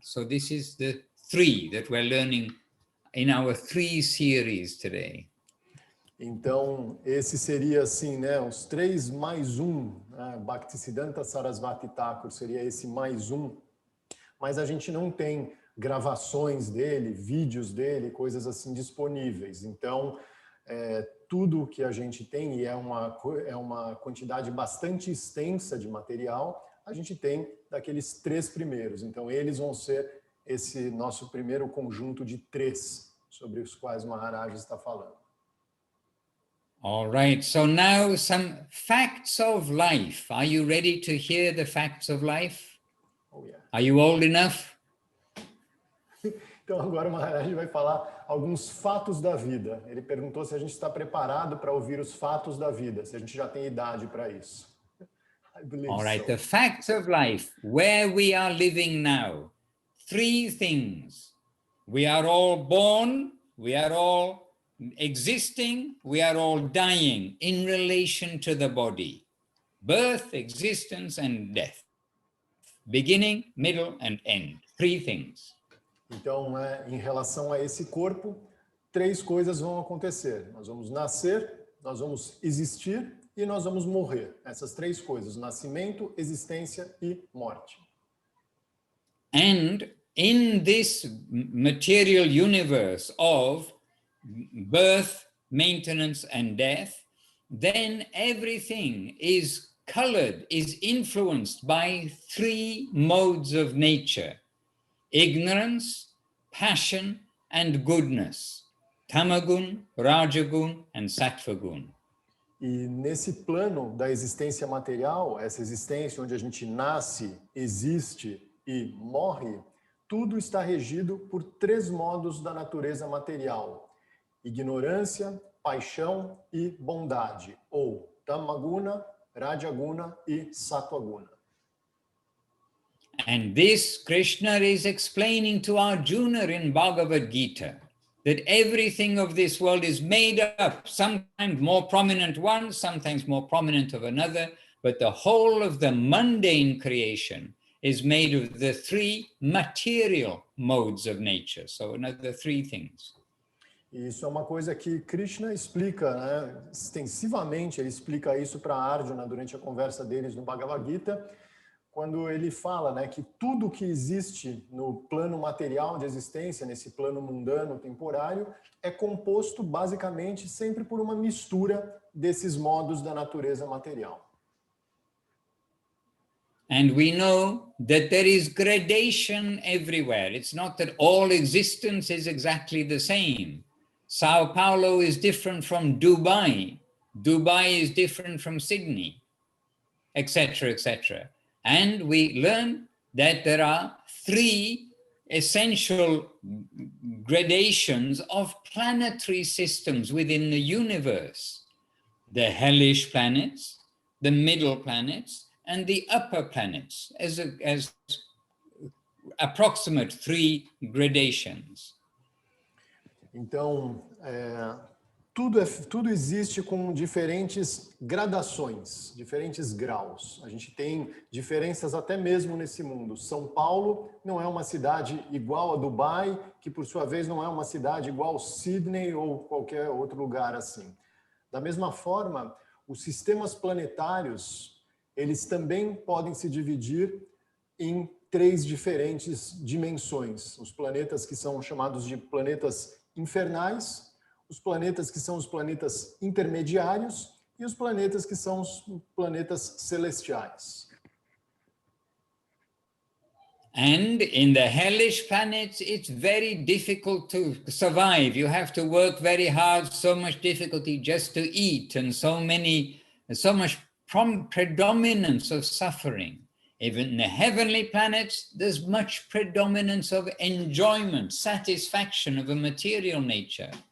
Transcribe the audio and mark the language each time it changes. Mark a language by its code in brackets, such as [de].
[en] So this is the three that we're learning in our 3 series today. [pt] Então, esse seria assim, né, os 3 mais 1, né, Bhaktisiddhanta Saraswati Thakur seria esse mais 1, mas a gente não tem gravações dele, vídeos dele, coisas assim disponíveis. Então, tudo que a gente tem, e é uma quantidade bastante extensa de material, a gente tem daqueles 3 primeiros. Então, eles vão ser esse nosso primeiro conjunto de 3, sobre os quais o Maharaj está falando. [en] All right, so now some facts of life. Are you ready to hear the facts of life? Oh, yeah. Are you old enough? [pt] Então agora o Maharaj vai falar alguns fatos da vida. Ele perguntou se a gente está preparado para ouvir os fatos da vida, se a gente já tem idade para isso. [en] I believe All right, so. the facts of life, where we are living now. 3 things. We are all born, we are all existing, we are all dying in relation to the body. Birth, existence, and death. Beginning, middle, and end. 3 things. [pt] Então, em relação a esse corpo, 3 coisas vão acontecer. Nós vamos nascer, nós vamos existir e nós vamos morrer. Essas 3 coisas: nascimento, existência e morte. [en] And in this material universe of birth, maintenance, and death, then everything is colored, is influenced by 3 modes of nature: ignorance, passion, and goodness. Tamagun, Rajagun, and Sattvagun. [pt] E nesse plano da existência material, essa existência onde a gente nasce, existe e morre, tudo está regido por 3 modos da natureza material: ignorância, paixão e bondade, ou tamaguna, rajaguna e sattvaguna. [en] And this Krishna is explaining to Arjuna in Bhagavad Gita, that everything of this world is made up, sometimes more prominent one, sometimes more prominent of another, but the whole of the mundane creation is made of the 3 material modes of nature. So another 3 things. [pt] Isso é uma coisa que Krishna explica, né? Extensivamente, ele explica isso para Arjuna durante a conversa deles no Bhagavad Gita, quando ele fala, né, que tudo que existe no plano material de existência, nesse plano mundano temporário, é composto basicamente sempre por uma mistura desses modos da natureza material. [en] And we know that there is gradation everywhere. It's not that all existence is exactly the same. Sao Paulo is different from Dubai. Dubai is different from Sydney, etc., etc. And we learn that there are 3 essential gradations of planetary systems within the universe: the hellish planets, the middle planets, and the upper planets, as approximate 3 gradations. [pt] Então, tudo existe com diferentes gradações, diferentes graus. A gente tem diferenças até mesmo nesse mundo. São Paulo não é uma cidade igual a Dubai, que por sua vez não é uma cidade igual a Sydney ou qualquer outro lugar assim. Da mesma forma, os sistemas planetários, eles também podem se dividir em 3 diferentes dimensões. Os planetas que são chamados de planetas infernais, os planetas que são os planetas intermediários e os planetas que são os planetas celestiais. [en] And in the hellish planets, it's very difficult to survive. You have to work very hard, so much difficulty just to eat, and so much predominance of suffering. Even in the heavenly planets, there's much predominance of enjoyment, satisfaction of a material nature.